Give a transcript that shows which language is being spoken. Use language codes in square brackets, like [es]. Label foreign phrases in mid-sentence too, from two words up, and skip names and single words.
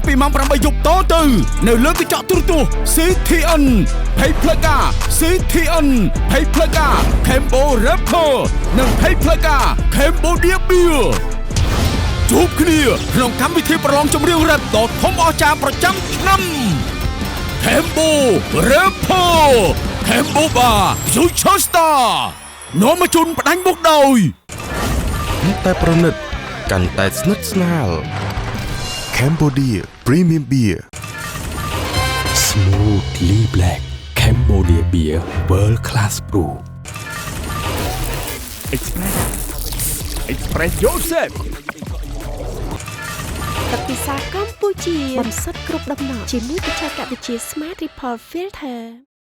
[km] ពីម៉ោង8យប់តទៅនៅលើកញ្ចក់ទូរទស្សន៍ CTN ភ័យផ្លូវការ CTN ភ័យផ្លូវការ Cambo Rapper និងភ័យផ្លូវការ Cambodia Beer ជួបគ្នាក្នុងកម្មវិធីប្រឡងចម្រៀងរ៉េបដ៏ធំអស្ចារ្យប្រចាំឆ្នាំ Cambo Rapper Cambo Bar Future Star នាំមកជូនផ្ដាច់មុខដោយ តែប្រណិតកាន់តែស្និទ្ធស្នាល Cambodia Premium Beer [en] Smoothly Black Cambodia Beer World Class Brew Express Yourself [km] ទឹកពិសាកម្ពុជាបំសុទ្ធគ្រប់ដំណក់ជាមួយបច្ចេកវិទ្យា Smart Ripple Filter